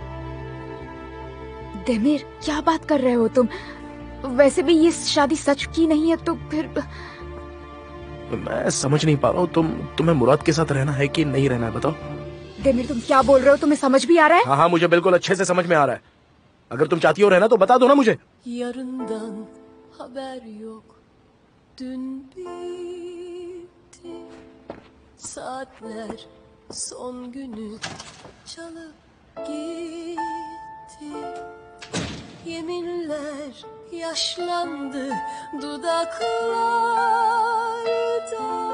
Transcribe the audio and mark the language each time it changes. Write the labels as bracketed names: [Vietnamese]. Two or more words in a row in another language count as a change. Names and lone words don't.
[Hindi] देमिर, क्या बात कर रहे हो तुम? वैसे भी ये शादी सच की नहीं है तो फिर। मैं समझ नहीं पा रहा हूँ, तुम्हें मुराद के साथ रहना है कि नहीं रहना है, बताओ। देमिर, तुम क्या बोल रहे हो? तुम्हें समझ भी आ रहा है? हाँ हाँ, मुझे बिल्कुल अच्छे से समझ में आ रहा है। अगर तुम चाहती हो रहना तो बता दो ना मुझे। [Turkish] Yarından haber yok. Dün bitti. Saatler son günü çalıp gitti. Yeminler yaşlandı dudaklarda.